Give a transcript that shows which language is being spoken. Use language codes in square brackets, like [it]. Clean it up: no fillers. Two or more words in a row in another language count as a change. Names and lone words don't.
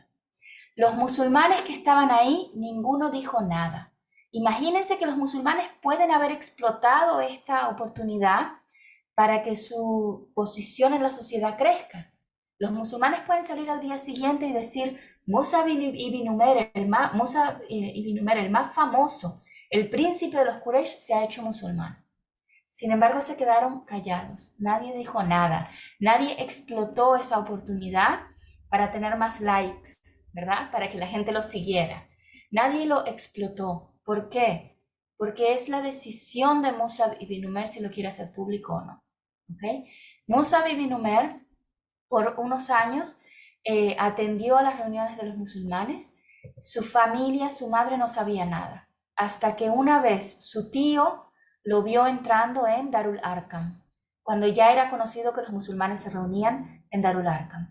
[es] Los musulmanes que estaban ahí, ninguno dijo nada. Imagínense que los musulmanes pueden haber explotado esta oportunidad para que su posición en la sociedad crezca. Los musulmanes pueden salir al día siguiente y decir: Musab ibn Umair, el más famoso, el príncipe de los Quraysh, se ha hecho musulmán. Sin embargo, se quedaron callados. Nadie dijo nada. Nadie explotó esa oportunidad para tener más likes, ¿verdad? Para que la gente lo siguiera. Nadie lo explotó. ¿Por qué? Porque es la decisión de Musab ibn Umair si lo quiere hacer público o no. ¿Okay? Musab ibn Umair, por unos años, atendió a las reuniones de los musulmanes. Su familia, su madre no sabía nada. Hasta que una vez su tío lo vio entrando en Darul Arqam, cuando ya era conocido que los musulmanes se reunían en Darul Arqam.